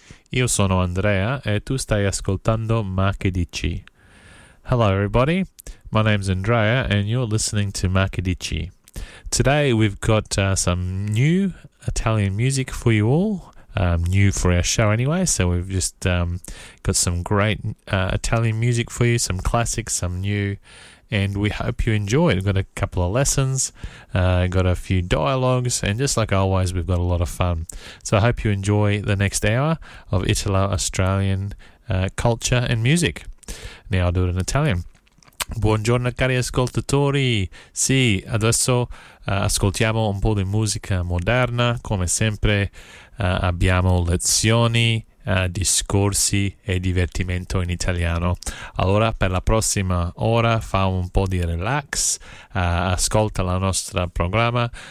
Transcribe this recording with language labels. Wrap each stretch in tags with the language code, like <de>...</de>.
<it>Io sono Andrea e tu stai ascoltando Makedici.</it> <en>Hello everybody, my name's Andrea and you're listening to Makedici. Today we've got some new Italian music for you all, new for our show anyway, so we've just got some great Italian music for you, some classics, some new, and we hope you enjoy it. We've got a couple of lessons, got a few dialogues, and just like always we've got a lot of fun. So I hope you enjoy the next hour of Italo-Australian culture and music. Now I'll do it in Italian.</en> <it>Buongiorno cari ascoltatori. Sì, adesso ascoltiamo un po' di musica moderna. Come sempre abbiamo lezioni discorsi e divertimento in italiano. Allora, per la prossima ora, fa un po' di relax, ascolta la nostra programma.</it>